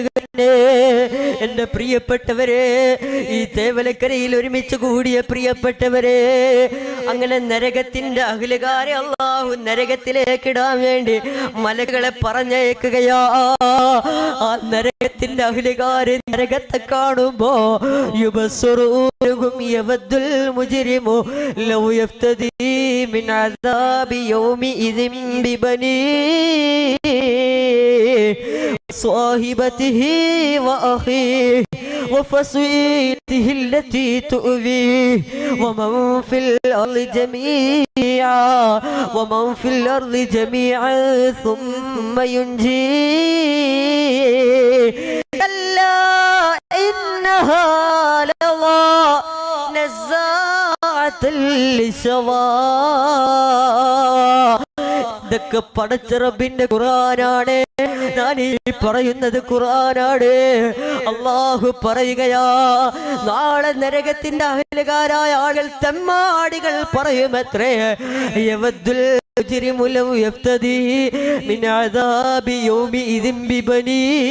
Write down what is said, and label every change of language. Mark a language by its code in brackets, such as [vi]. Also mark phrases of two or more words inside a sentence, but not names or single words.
[ml] എന്റെ പ്രിയപ്പെട്ടവരെ, ഈ തേവലക്കരയിൽ ഒരുമിച്ച് കൂടിയ പ്രിയപ്പെട്ടവരെ, അങ്ങനെ നരകത്തിന്റെ അഖിലകാരെ അല്ലാഹു നരകത്തിലേക്ക് ഇടാൻ വേണ്ടി മലകളെ പറഞ്ഞയക്കുകയാ. ആ നരകത്തിന്റെ അഖിലകാരെ നരകത്തെ കാണുമ്പോ [ar] يبصرونهم يود المجرم لو يفتدي من عذاب يومئذ ببنيه صاحبته وأخيه وفصيلته التي تؤويه ومن في الأرض جميعا ثم ينجيه كلا إنها لظى نزاعة للشوى. [ml] ഇതൊക്കെ പടച്ച റബ്ബിന്റെ ഖുർആനാണ്. ഞാൻ ഈ പറയുന്നത് ഖുർആനാണ്. അല്ലാഹു പറയുകയാ, നാളെ നരകത്തിന്റെ അഹ്ലുകാരായ ആളുകൾ തെമ്മാടികൾ പറയുമത്രേ, [ar] يود المجرم لو يفتدي من عذاب يومئذ ببنيه.